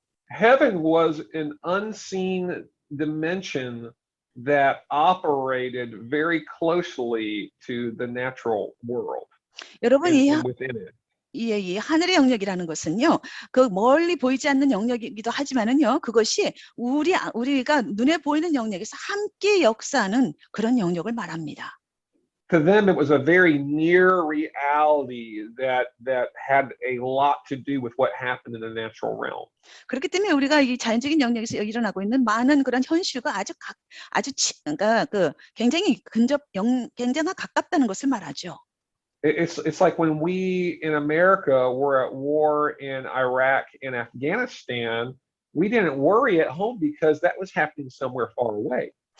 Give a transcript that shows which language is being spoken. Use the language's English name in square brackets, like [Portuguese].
[English] Heaven was an unseen dimension that operated very closely to the natural world [Korean] 여러분, [English] and within it. [Korean] 이 하늘의 영역이라는 것은요, 그 멀리 보이지 않는 영역이기도 하지만은요, 그것이 우리가 눈에 보이는 영역에서 함께 역사하는 그런 영역을 말합니다. [English] To them, it was a very near reality that had a lot to do with what happened in the natural realm. [Korean] 그렇기 때문에 우리가 이 자연적인 영역에서 일어나고 있는 많은 그런 현실과 그러니까 굉장히 굉장히 가깝다는 것을 말하죠. [English] It's like when we in America were at war in Iraq and Afghanistan, we didn't worry at home because that was happening somewhere far away.